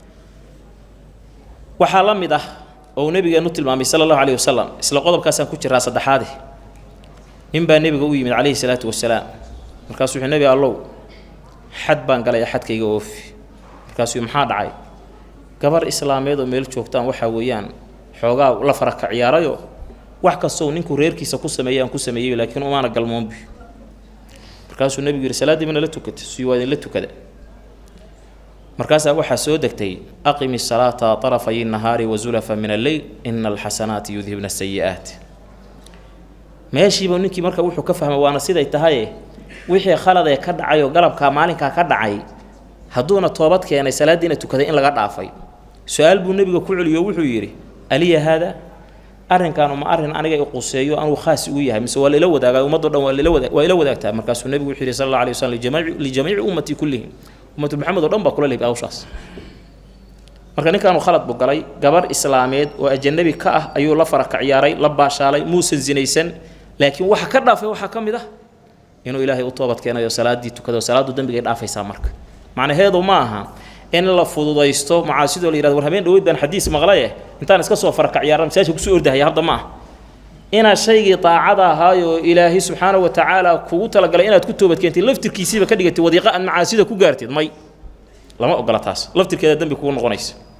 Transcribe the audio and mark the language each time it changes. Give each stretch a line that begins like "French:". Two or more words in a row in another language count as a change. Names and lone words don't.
Somali: waxaa la mid ah oo nabigeenu tilmaamay
Arabic: صلى الله عليه وسلم
Somali: isla qodobkaasaan ku jiraa saddexaad nin baa nabiga u yimid
Arabic: عليه الصلاة والسلام
Somali: markaas wuxuu nabi allow xad baan galay xadkayga oofi markaas maxaa dhacay gabar islaameed oo meel joogtaan waxa weeyaan xoogaa la faraka ciyaarayo wax kastoo ninku reerkiisa ku sameeyay aan ku sameeyay laakiin umaana galmoonbi markaas uu nabigu yiri salaadii mana la tukatay si waadin la tukada markaas waxa soo degtay
Arabic: أقم الصلاة طرفي النهار وزلفا من الليل إن الحسنات يذهبن السيئات
Somali: meeshiiba ninkii marka wuxuu ka fahmay waana siday tahay wixii khalad ee ka dhacay oo galabka maalinka ka dhacay haduuna toobad keenay salaadiina tukaday in laga dhaafay su'aal buu nabiga ku celiyo wuxuu yiri aliya hada arrinkan ma arrin aniga i quseeyo anu khaas u yahay mise wala ila wadaaga ummadoo dhan waa ila wadaagtaa markaas nabigu wuxuu yiri
Arabic: صلى الله عليه وسلم لجميع أمتي كلهم
Somali: ummatu maxamed oo dhan baa kula leeyahay awshaas marka ninkan uu khalad buu galay gabar islaameed oo ajnabi ka ah ayuu la faraka ciyaaray la baashaalay muusan zinaysan laakiin waxa ka dhaafay waxa kamid ah inuu ilaahay u toobad keenayo salaadii tukado salaadu dambiga ay dhaafaysaa marka macnaheedu ma aha in la fududaysto macaasido la yiraahdo war habeen dhaweyd baan xadiis maqlay intaan iska soo faraka ciyaaran masaajidka ku soo ordahaya hadda ma ina shaygii taacada ahaayo ilaahi
Arabic: سبحانه وتعالى
Somali: kugu talagalay inaad ku toobad keentay laftirkiisiiba ka dhigatay wadiiqa aan macaasida ku gaartid may lama ogola taas laftirkeeda dambi kugu noqonaysa